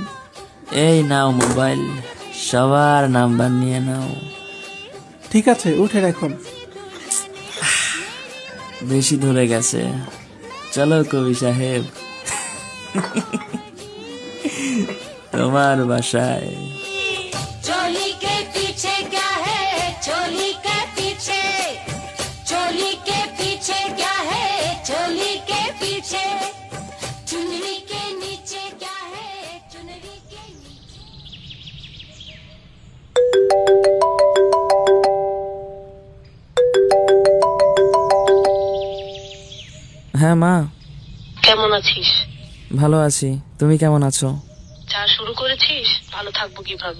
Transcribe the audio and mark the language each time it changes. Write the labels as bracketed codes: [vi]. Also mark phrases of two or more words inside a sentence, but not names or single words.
[bn] এই নাও মোবাইল, সবার নাম্বার নিয়ে নাও। ঠিক আছে, উঠে এখন। বেশি ধরে গেছে, চলো কবি সাহেব তোমার বাসায়। [hi] चोली के पीछे क्या है, चोली के पीछे, चोली के पीछे क्या है, चोली के पीछे, चुनरी के नीचे क्या है, चुनरी के नीचे। [bn] হ্যাঁ মা, কেমন আছিস? ভালো আছি। তুমি কেমন আছো? চা শুরু করেছিস? ভালো থাকবো কিভাবে?